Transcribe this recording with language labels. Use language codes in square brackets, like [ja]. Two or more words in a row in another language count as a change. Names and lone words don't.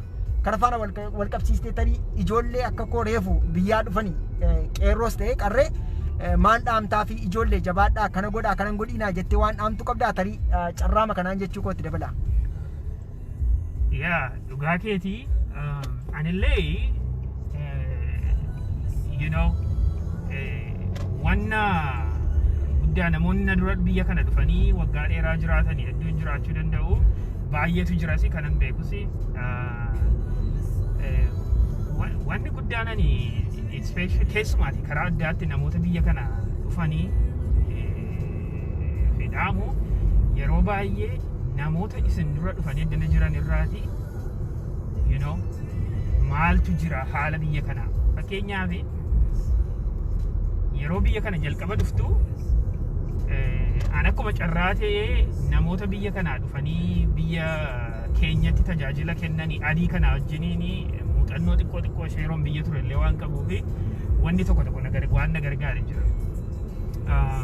[om] Kana faana wal qabsiistee tarii ijoollee akka koo reefu biyyaa dhufanii qeerroos ta'ee qarree maal dhaamtaa fi ijoollee jabaadhaa kana godhaa kanan godhiinaa jettee waan dhaamtu qabdaa tarii carraama kanaan jechuu kootti dabala. Yaa dhugaa keetii anillee [en] you know [om] wanna guddaa namoonni na dura biyya kana dhufanii waggaa dheeraa jiraatanii hedduu jiraachuu danda'u baay'eetu jirasi kanan beekusi. Wanni guddaan ani keessumaati karaa addaatti namoota biyya kana dhufanii fedhaamu yeroo baay'ee namoota isin dura dhufanii addana jiran irraati [en] you know [om] maaltu jira haala biyya kanaa. Fakkeenyaaf yeroo biyya kana jalqaba dhuftu an akkuma carraa ta'ee namoota biyya kanaa dhufanii biyya keenyatti tajaajila kennanii adii kana wajjiniin muuxannoo xiqqoo sheeroon biyya turellee waan qabuufi wanni tokko waan na gargaare jira.